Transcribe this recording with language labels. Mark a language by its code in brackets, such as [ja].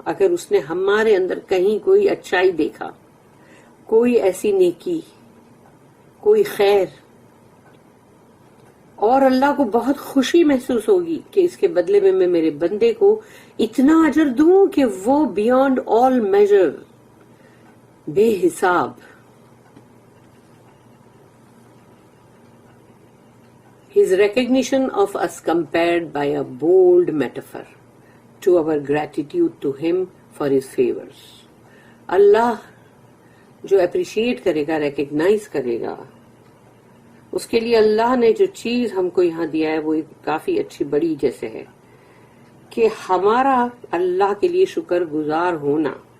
[hi] अगर उसने हमारे अंदर कहीं कोई अच्छाई देखा, कोई ऐसी नेकी, कोई खैर, और अल्लाह को बहुत खुशी महसूस होगी कि इसके बदले में मैं मेरे बंदे को इतना अजर दूं कि वो [en] beyond all measure, [hi] बेहिसाब. [en] His recognition of us compared by a bold metaphor to our gratitude to him for his favors. [hi] अल्लाह जो अप्रिशिएट करेगा, रिकग्नाइज करेगा, उसके लिए अल्लाह ने जो चीज हमको यहाँ दिया है वो एक काफी अच्छी बड़ी जैसे है कि हमारा अल्लाह के लिए शुक्र गुजार होना.